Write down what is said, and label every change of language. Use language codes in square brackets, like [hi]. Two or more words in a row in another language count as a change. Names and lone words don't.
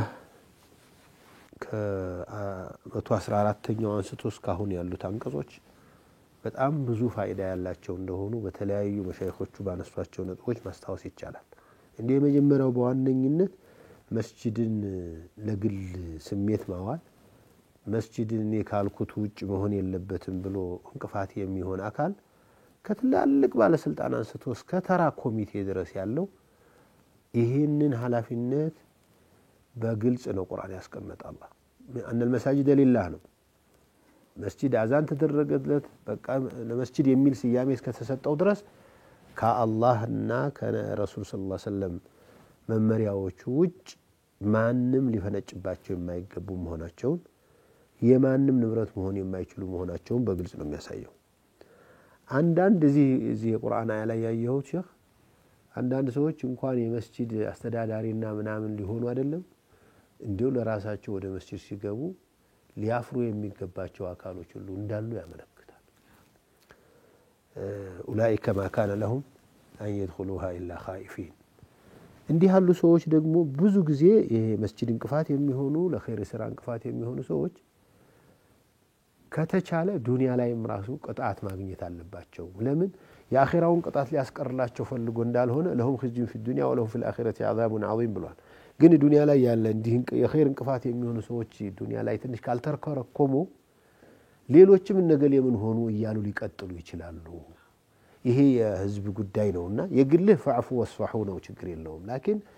[am] ከ114ኛው አንስቶ እስካሁን ያሉት አንቀጾች በጣም ብዙ ፋይዳ ያላቸው እንደሆኑ በተለያዩ መሻይኾቹ ባነሷቸው ነጥቦች ማስታወስ ይቻላል። እንደ የመጀመሪያው በዋነኝነት መስጂድን ለግል ስሜት ማዋል፣ መስጂድን የካልኩት ውጭ መሆን የለበትም ብሎ እንቅፋት የሚሆን አካል ከትላልቅ ባለስልጣን አንስቶ እስከ ተራ ኮሚቴ ድረስ ያለው ይሄንን ኃላፊነት በግልጽ ነው ቁርአን ያስቀመጣል። [ar] أن المساجد لله [am] ነው። መስጂድ አዛን ተደረገለት በቃ ለመስጂድ የሚል ስያሜ እስከተሰጠው ድረስ ከአላህና ከረሱል [ar] صلى الله عليه وسلم [am] መመሪያዎቹ ውጭ ማንም ሊፈነጭባቸው የማይገቡ መሆናቸውን የማንም ንብረት መሆን የማይችሉ መሆናቸውን በግልጽ ነው የሚያሳየው። አንዳንድ እዚህ የቁርአን አያ ላይ ያየው ሼህ አንዳንድ ሰዎች እንኳን የመስጂድ አስተዳዳሪና ምናምን ሊሆኑ አይደለም እንዲሁ ለራሳቸው ወደ መስጂድ ሲገቡ ሊያፍሩ የሚገባቸው አካሎች ሁሉ እንዳሉ ያመለክታል። [ar] أولئك ما كان لهم أن يدخلوها الا خائفين። [am] እንዲህ ያሉ ሰዎች ደግሞ ብዙ ጊዜ ይሄ መስጂድ እንቅፋት የሚሆኑ ለኸይር ስራ እንቅፋት የሚሆኑ ሰዎች ከተቻለ ዱንያ ላይም ራሱ ቅጣት ማግኘት አለባቸው። ለምን የአኺራውን ቅጣት ሊያስቀርላቸው ፈልጎ እንዳልሆነ [ar] لهم خزي في الدنيا ولهم في الآخرة عذاب عظيم [am] ብሏል። ግን ዱንያ ላይ ያለ እንዲህ የኸይር እንቅፋት የሚሆኑ ሰዎች ዱንያ ላይ ትንሽ ካልተርከረከሙ ሌሎችም ነገል የምን ሆኑ እያሉ ሊቀጥሉ ይችላሉ። ይሄ የህዝብ ጉዳይ ነውና የግልህ [ar] فاعفوا واصفحوا [am] ነው ችግር የለውም። ላኪን